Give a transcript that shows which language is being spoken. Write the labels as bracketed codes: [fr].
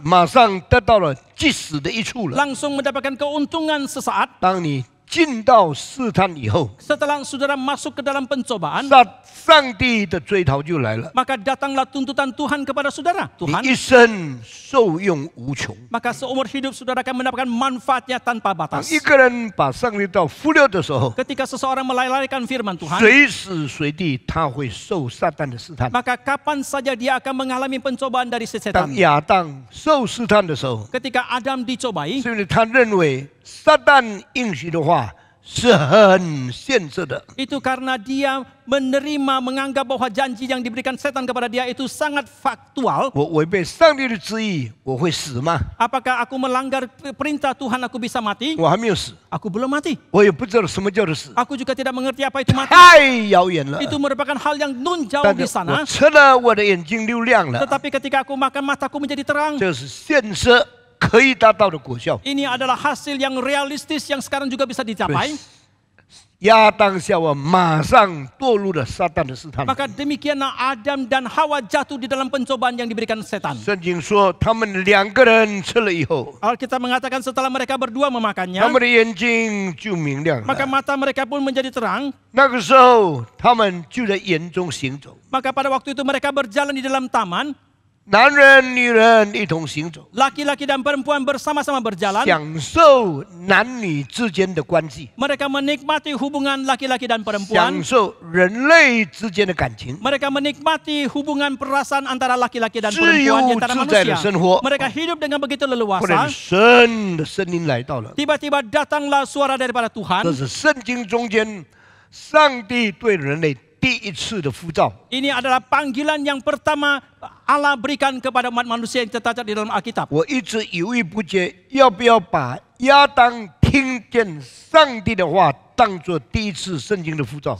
[zh] 马上得到了即死的益处了。 [id] Langsung mendapatkan keuntungan sesaat. [zh] 当你进到试探以后， [id] Setelah saudara masuk ke dalam pencobaan, [zh] 上帝的追讨就来了， [id] maka datanglah tuntutan Tuhan kepada saudara. [zh] 你 [id] Tuhan, [zh] 一生受用无穷。 [id] maka seumur hidup saudara akan mendapatkan manfaatnya tanpa [zh] 当 [id] batas. [zh] 一个人把上帝道忽略的时候， [id] Ketika seseorang melalaikan firman Tuhan, [zh] 随时随地他会受撒旦的试探。 [id] maka kapan saja dia akan mengalami pencobaan dari si [zh] 当 [id] setan. [zh] 亚当受试探的时候， [id] Ketika Adam dicobai, [zh] 是因为他认为撒旦应许的话是很现实的， [id] itu karena dia menerima, menganggap bahwa janji yang diberikan setan kepada dia itu sangat faktual. [zh] 我违背上帝的旨意，我会死吗？ [id] Apakah aku melanggar perintah Tuhan aku bisa mati? [zh] 我还没有死， [id] Aku belum mati. [zh] 我也不知道什么叫做死， [id] Aku juga tidak mengerti apa itu mati. [zh] 太遥远了。 [id] Itu merupakan hal yang nun jauh [zh] 但 [id] di [zh] 是我 [id] sana. [zh] 吃了，我的眼睛就亮了， [id] Tetapi ketika aku makan, mataku menjadi terang. [zh] 这是现实可以达到的果效。 [id] Ini adalah hasil yang realistis yang sekarang juga bisa dicapai. [zh] 亚当夏娃马上堕入了撒旦的试探。 [id] Maka demikianlah Adam dan Hawa jatuh di dalam pencobaan yang diberikan setan. [zh] 圣经说，他们两个人吃了以后， [id] Alkitab mengatakan setelah mereka berdua [zh] 他 [id] memakannya, [zh] 们的眼睛就明亮 [id] maka [zh] 了。 [id] mata mereka pun menjadi terang. [zh] 那个时候，他们就在园中行走， [id] Maka pada waktu itu mereka berjalan di dalam taman. [zh] 男人、女人一同行走， [id] Laki-laki dan perempuan bersama-sama berjalan. [zh] 享受男女之间的关系， [id] Mereka menikmati hubungan laki-laki dan [zh] 享 [id] perempuan. [zh] 受人类之间的感情。 [id] Mereka menikmati hubungan perasaan antara laki-laki dan [zh] 自 [id] perempuan [zh] 由 [id] di antara [zh] 自在的 [id] manusia. [zh] 生活。 [id] Mereka hidup dengan begitu [zh] 忽然，神的声音来到了， [id] Tiba-tiba datanglah suara daripada [zh] 这 [id] Tuhan. [zh] 是圣经中间上帝对人类第一次的呼召。 [id] Ini adalah panggilan yang pertama Allah berikan kepada umat manusia yang tercatat di dalam Alkitab. [zh] 我一直犹豫不决，要不要把亚当听见上帝的话当作第一次圣经的呼召？